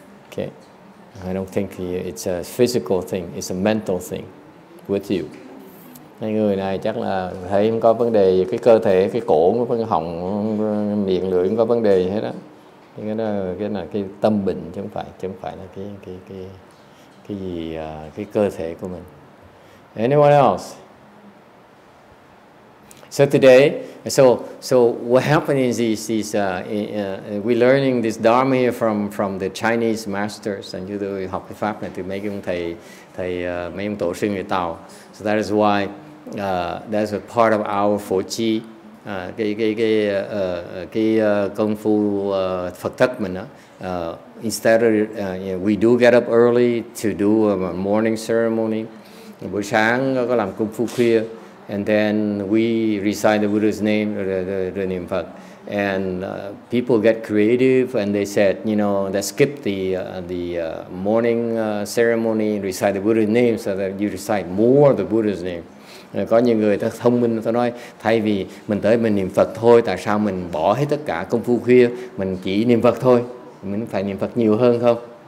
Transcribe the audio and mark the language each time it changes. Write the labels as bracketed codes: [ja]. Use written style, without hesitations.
[en] Okay, I don't think it's a physical thing, it's a mental thing with you. [vi] Hai người này chắc là thấy không có vấn đề về cái cơ thể, cái cổ, cái họng, miệng lưỡi không có vấn đề gì hết á. Cái đó là cái tâm bệnh chứ không phải là cái gì cái cơ thể của mình. [en] Anyone else? So today, so what happened is we're learning this Dharma here from the Chinese masters, and [vi] chúng tôi học cái pháp này từ mấy ông thầy mấy ông tổ sư người Tàu. [en] So that is why that's a part of our [vi] phổ chi, cái công phu Phật thất mình đó. [en] Instead of we do get up early to do a morning ceremony. [vi] Buổi sáng có làm công phu khuya. [en] And then we recite the Buddha's name, [vi] rồi niệm Phật. [en] And people get creative, and they said, you know, let's skip the morning ceremony, recite the Buddha's name, so that you recite more of the Buddha's name. [vi] Có những người ta thông minh, ta nói thay vì mình tới mình niệm Phật thôi, tại sao mình bỏ hết tất cả công phu khuya, mình chỉ niệm Phật thôi, mình phải niệm Phật nhiều hơn không?